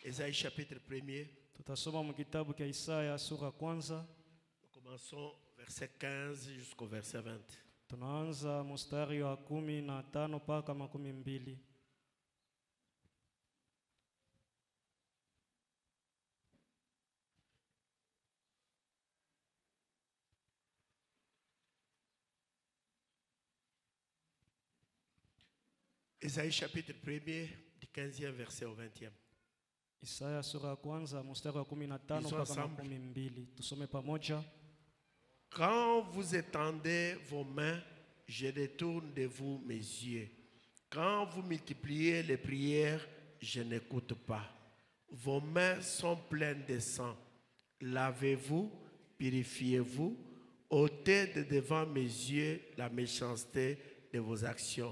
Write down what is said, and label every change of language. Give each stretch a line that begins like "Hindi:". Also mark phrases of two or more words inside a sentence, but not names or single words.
French: Isaïe chapitre 1er.
Swahili: Tutasoma mu kitabu cha Isaya sura ya kwanza.
French: Nous commençons verset 15 jusqu'au verset 20.
Swahili: Tunaanza mstari wa 15 mpaka 12.
French: Isaïe chapitre 1er du 15e verset au 20e.
Swahili: Isaya sura ya kwanza mstari wa 15 mpaka 12. Tusome pamoja.
French: Quand vous étendez vos mains, je détourne de vous mes yeux. Quand vous multipliez les prières, je n'écoute pas. Vos mains sont pleines de sang. Lavez-vous, purifiez-vous, ôtez de devant mes yeux la méchanceté de vos actions.